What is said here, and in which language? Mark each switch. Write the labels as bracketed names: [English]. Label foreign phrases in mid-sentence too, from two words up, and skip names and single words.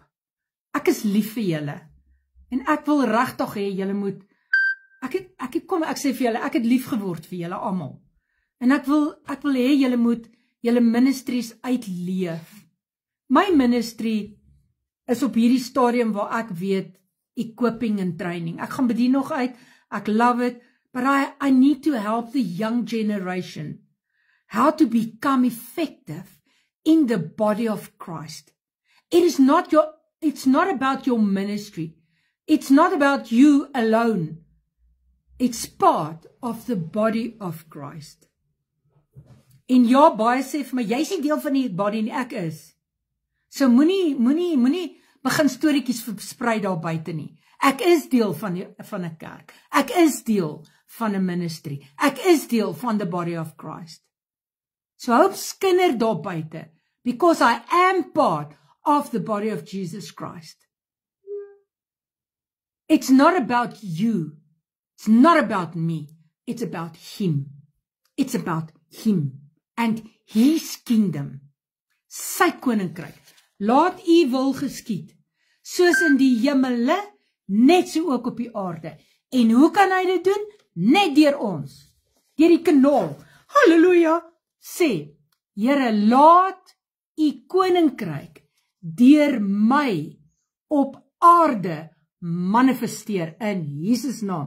[Afrikaans] Ek is lief vir julle, en ek wil regtig hê julle moet, ek sê vir julle, ek het lief geword vir julle almal, en ek wil hê julle moet julle ministries uitleef. My ministry is op hierdie stadium waar ek weet, [English] equipping and training. [Afrikaans] Ek gaan bedien nog uit, ek [English] love it, but I need to help the young generation how to become effective in the body of Christ. It's not about your ministry. It's not about you alone. It's part of the body of Christ. [Afrikaans] En ja, baie sê vir my, jy is nie deel van die body nie, ek is. So moenie begin storieetjies versprei daar buite nie. Ek is deel van 'n kerk. Ek is deel van 'n ministry. Ek is deel van [English] the body of Christ. [Afrikaans] So hoop skinder daar buite, [English] because I am part of the body of Jesus Christ. It's not about you. It's not about me. It's about Him. It's about Him and His kingdom. [Afrikaans] Sy koninkryk. Laat U wil geskied, soos in die hemele, net so ook op die aarde. En hoe kan hy dit doen? Net deur ons. Deur die kanaal. Halleluja. Sê, Here, laat U koninkryk deur my op aarde manifesteer in Jesus naam.